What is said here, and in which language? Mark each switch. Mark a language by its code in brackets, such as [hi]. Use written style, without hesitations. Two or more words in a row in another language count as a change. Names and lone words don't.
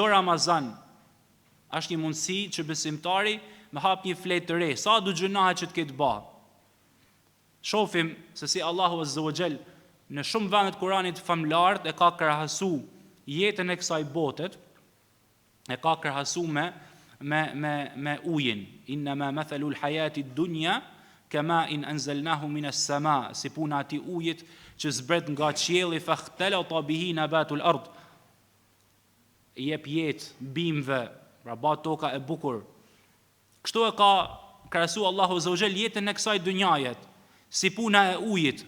[sq] Dhe çdo Ramazan është një mundësi që besimtari me hap një fletë të re, sa du gjunahe që të ketë ba. Shofim se si Allahu [ar] عز وجل [sq] në shumë vendet Kuranit famlarët e ka krahasu jetën e kësaj botet, e ka krahasu me ujin. [ar] إنما مثل الحياة الدنيا كماء أنزلناه من السماء, [sq] si puna ati ujit që zbret nga qielli [ar] فاختلط به نبات الأرض. [sq] Jep jetë bimëve, pra ba toka e bukur. Kështu e ka krahasu Allahu [ar] عز وجل [sq] jetën e kësaj dunjajet, si puna e ujit.